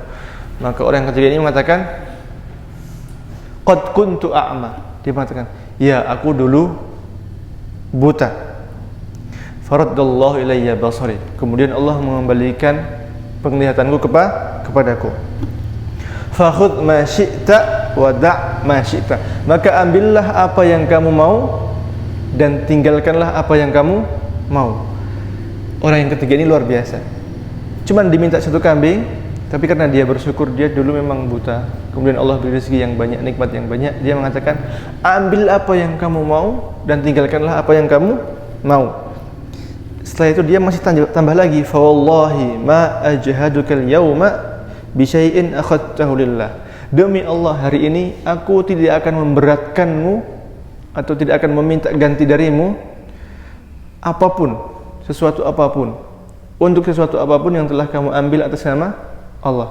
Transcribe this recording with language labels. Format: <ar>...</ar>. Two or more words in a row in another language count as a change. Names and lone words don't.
<id>Maka orang yang ketiga ini mengatakan,</id> <ar>قد كنت أعمى.</ar> <id>Dia mengatakan, ya aku dulu buta.</id> <ar>فرد الله إلي بصري.</ar> <id>Kemudian Allah mengembalikan penglihatanku kepadaku.</id> <ar>فخذ ما شئت ودع ما شئت.</ar> <id>Maka ambillah apa yang kamu mau dan tinggalkanlah apa yang kamu mau. Orang yang ketiga ini luar biasa. Cuman diminta 1 kambing, tapi karena dia bersyukur, dia dulu memang buta, kemudian Allah beri rezeki yang banyak, nikmat yang banyak, dia mengatakan, ambil apa yang kamu mau dan tinggalkanlah apa yang kamu mau. Setelah itu dia masih tambah lagi,</id> <ar>فوالله ما أجهدك اليوم بشيء أخذته لله.</ar> <id>Demi Allah, hari ini aku tidak akan memberatkanmu atau tidak akan meminta ganti darimu apapun, sesuatu apapun, untuk sesuatu apapun yang telah kamu ambil atas nama Allah.</id>